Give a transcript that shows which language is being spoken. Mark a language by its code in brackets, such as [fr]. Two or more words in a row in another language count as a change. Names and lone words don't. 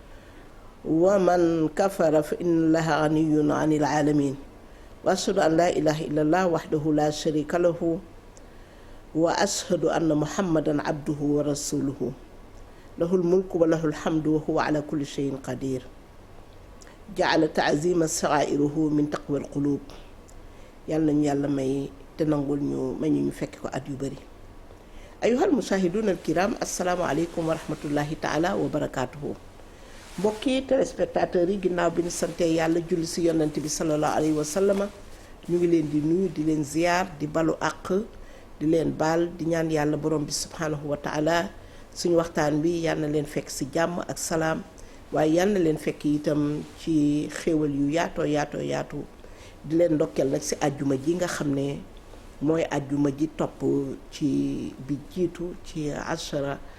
[ar] ومن كفر فإن الله غني عن العالمين وأشهد أن لا إله إلا الله وحده لا شريك له وأشهد أن محمدا عبده ورسوله له الملك وله الحمد وهو على كل شيء قدير جعل تعظيم سرائره من تقوى القلوب [wo] yàlla nañu yàlla may te nangul ñu may ñu fekk ko at yu bari [ar] أيها المشاهدون الكرام السلام عليكم و رحمة الله تعالى وبركاته [wo] mbokki téléspectateurs yi ginnaaw bi ñu sante yàlla julli si yonent bi [ar] صلى الله عليه وسلم [wo] ñu ngi leen di nuyu di leen ziyaar di balu àq di leen baal di ñaan yàlla borom bi [ar] سبحانه وتعالى [wo] suñu waxtaan bi yàlla na leen fekk si jàmm ak salaam waaye yàlla na leen fekk itam ci xéewal yu yaatu di leen ndokkeel nag si àjjuma ji nga xam ne mooy àjjuma ji topp ci bi jiitu ci ashara